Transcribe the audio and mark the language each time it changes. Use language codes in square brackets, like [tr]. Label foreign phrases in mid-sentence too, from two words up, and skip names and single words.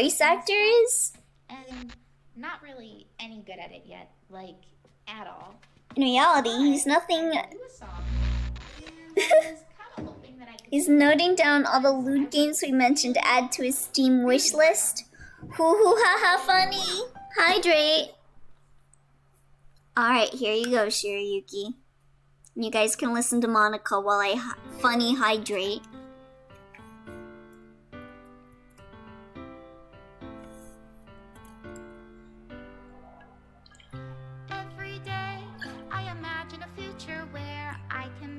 [en] voice and actor stuff, is? and not really any good at it yet, like at all. In reality, he's nothing. I do a song, and I was kind of hoping that I could. He's noting down all the lewd games we mentioned to add to his Steam wish list. Hoo hoo ha ha funny. Hydrate. Alright, here you go, Shirayuki. You guys can listen to Monica while I funny hydrate. Every day, I imagine a future where I can